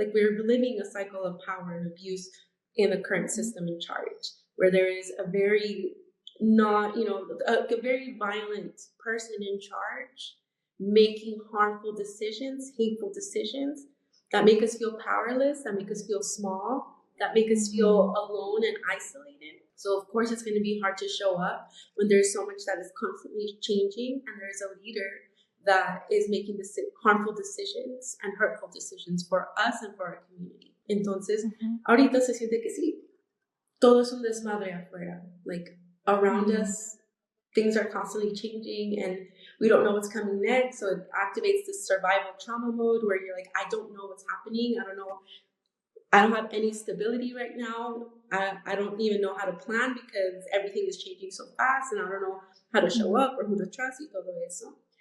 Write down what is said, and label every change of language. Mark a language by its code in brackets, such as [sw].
[en] Like, we're living a cycle of power and abuse in the current system in charge, where there is a very a very violent person in charge, making harmful decisions, hateful decisions that make us feel powerless, that make us feel small, that make us feel alone and isolated. So of course it's going to be hard to show up when there's so much that is constantly changing, and there's a leader that is making harmful decisions and hurtful decisions for us and for our community. [es] Entonces, ahorita se siente que sí, todo es un desmadre afuera. [en] Like, around us, things are constantly changing, and we don't know what's coming next. So it activates this survival trauma mode where you're like, I don't know what's happening. I don't know I don't have any stability right now. I don't even know how to plan because everything is changing so fast and I don't know how to show up or who to trust [es] y todo eso.